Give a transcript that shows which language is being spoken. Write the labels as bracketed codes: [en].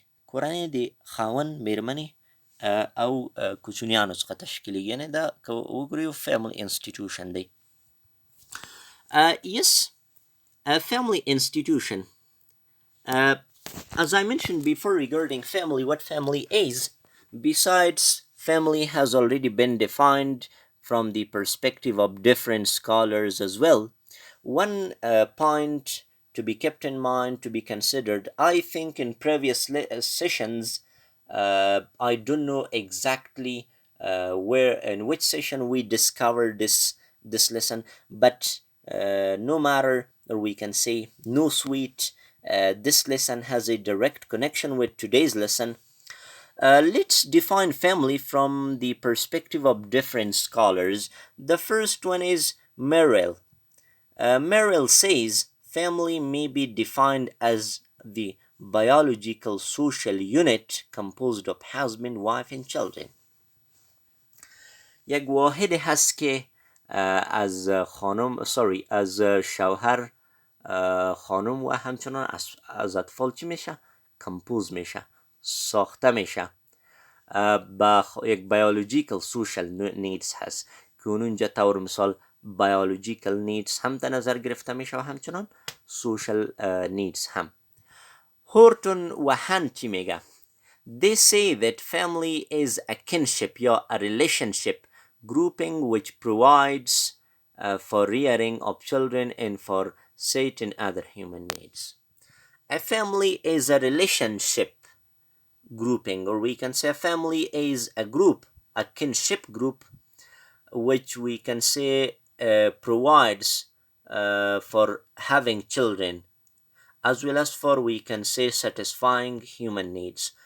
[ps] کورنۍ د خاوند، میرمنې او کوچنیانو څخه تشکیلیږي، یعنې دا که وګورو family institution دی. [en] Yes, a family institution. As I mentioned before regarding family, what family is, besides family has already been defined from the perspective of different scholars as well. One point to be kept in mind, to be considered, I think in previous sessions, I don't know exactly where, in which session we discovered this lesson, but no matter, or we can say no sweet, this lesson has a direct connection with today's lesson. Let's define family from the perspective of different scholars. The first one is Merrill. Merrill says family may be defined as the biological social unit composed of husband, wife and children. [fa] یک واحد هست که از از شوهر، خانم و همچنان از اطفال چی میشه؟ کمپوز میشه، ساخته میشه. یک biological social needs هست که اونجا طور مثال biological needs هم در نظر گرفته میشه و همچنان social needs هم. هورتون و هن چی میگه؟ [en] They say that family is a kinship یا a relationship grouping which provides for rearing of children and for certain other human needs. A family is a relationship grouping, or we can say a family is a group, a kinship group, which we can say provides for having children, as well as for, we can say, satisfying human needs.